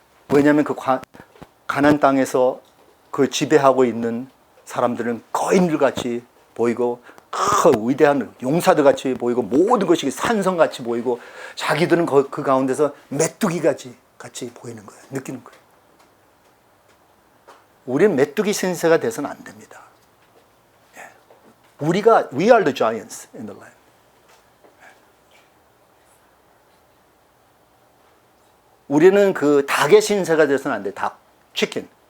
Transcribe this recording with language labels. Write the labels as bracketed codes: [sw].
[ko] 왜냐하면 그 가나안 땅에서 그 지배하고 있는 사람들은 거인들 같이 보이고 위대한 용사들 같이 보이고 모든 것이 산성 같이 보이고 자기들은 그 가운데서 메뚜기 같이 보이는 거예요. 느끼는 거예요. 우리는 메뚜기 신세가 돼서는 안 됩니다. 우리가 [en] we are the giants in the land. [ko] 우리는 그 닭의 신세가 돼서는 안 돼. 닭, 치킨.